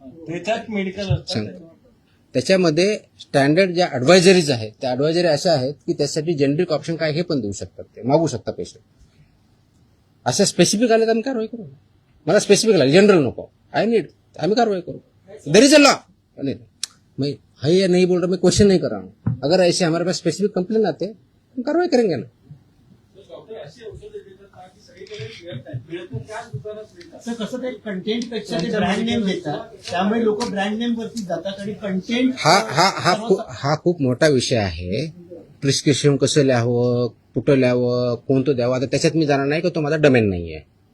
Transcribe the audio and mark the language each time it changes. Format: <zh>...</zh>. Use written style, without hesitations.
<mr>त्याच्यात मेडिकल सांग. त्याच्यामध्ये स्टँडर्ड ज्या ऍडवायझरीज आहेत त्या ऍडवायझरी अशा आहेत की त्यासाठी जेनरिक ऑप्शन काय हे पण देऊ शकतात, ते मागू शकता पेशंट. अशा स्पेसिफिक आले तर आम्ही कारवाई करू. मला स्पेसिफिक लागले, जनरल नको. आम्ही कारवाई करो.</mr> <en>There is a law.</en> <hi>मैं है नहीं बोल रहा, मैं क्वेश्चन नहीं कर रहा हूँ. अगर ऐसे हमारे पास स्पेसिफिक कंप्लेन आते हैं हम कार्रवाई करेंगे ना.</hi> <mr>असं कसं ते कंटेंट पेक्षा ते ब्रँड नेम देतात, त्यामुळे लोक ब्रँड नेम वरती जातात आणि कंटेंट हा खूप मोठा विषय आहे. प्रिस्क्रिप्शन कसं लिहावं, कुठं लिहावं, कोणतं द्यावं, आता त्याच्यात मी जाणार नाही की तो माझा डोमेन नाही आहे.</mr>